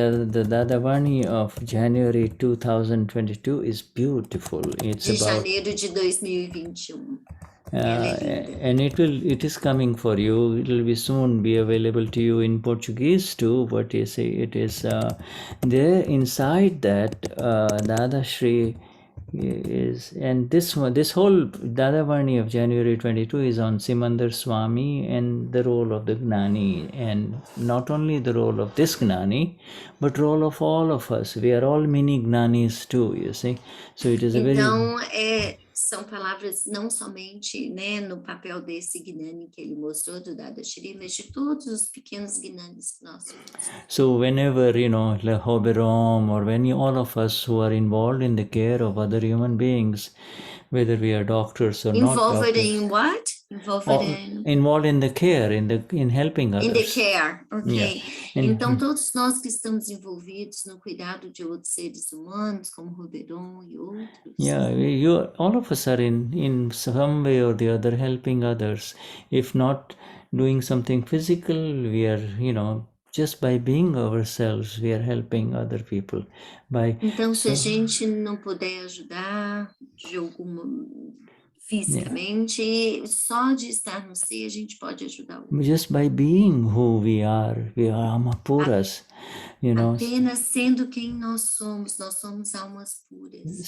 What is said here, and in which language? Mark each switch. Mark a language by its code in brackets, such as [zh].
[en] The Dadavarni of January 2022 is beautiful. It's [pt] de janeiro de 2021. [en] And it is coming for you. It will be soon be available to you in Portuguese too. But you see, it is there inside that Dadashri is, and this whole Dadavarni of January 22 is on Simandar Swami and the role of the Gnani, and not only the role of this Gnani, but role of all of us. We are all mini Gnanis too, you see. So it is a [pt] então, são palavras não somente, né, no papel desse Gnani que ele mostrou do Dadashri, mas de todos os pequenos Gnanis que nós somos. [en] So whenever, Hoberom, or all of us who are involved in the care of other human beings, whether we are doctors or not doctors. In what? Involved in the care, in helping others. In the care, ok. Yeah. [pt] Então, todos nós que estamos envolvidos no cuidado de outros seres humanos, como Roberon e outros. [en] Yeah, all of us are in some way or the other helping others. If not doing something physical, we are, just by being ourselves, we are helping other people. [pt] Então, se a gente não puder ajudar de alguma fisicamente, só de estar no ser, a gente pode ajudar o outro. [en] Just by being who we are Amapuras, [pt] Apenas sendo quem nós somos almas puras.